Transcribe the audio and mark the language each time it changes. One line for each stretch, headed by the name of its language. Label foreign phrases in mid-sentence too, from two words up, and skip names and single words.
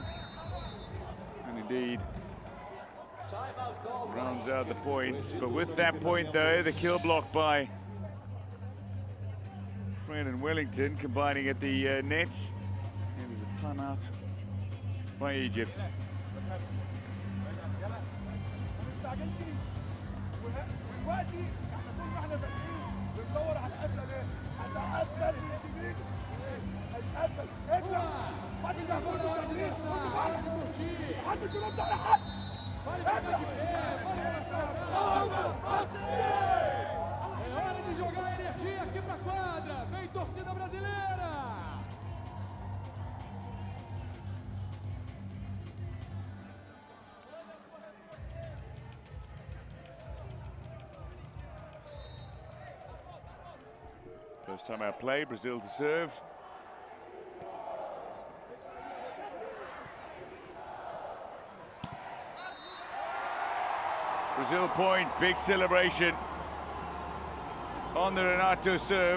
English: And indeed, rounds out the points. But with that point, though, the kill block by Fred and Wellington combining at the nets. And there's a timeout by Egypt.
Arabic: دلوقتي احنا طول ما احنا فاتحين بندور على القفله دي هتقفل اليمين هتقفل اطلع بعد ده كله تمرير محدش يرد على حد
Portuguese: É hora de jogar energia aqui pra quadra. Vem torcida brasileira.
English: First time out play, Brazil to serve. Brazil point, big celebration on the Renato serve.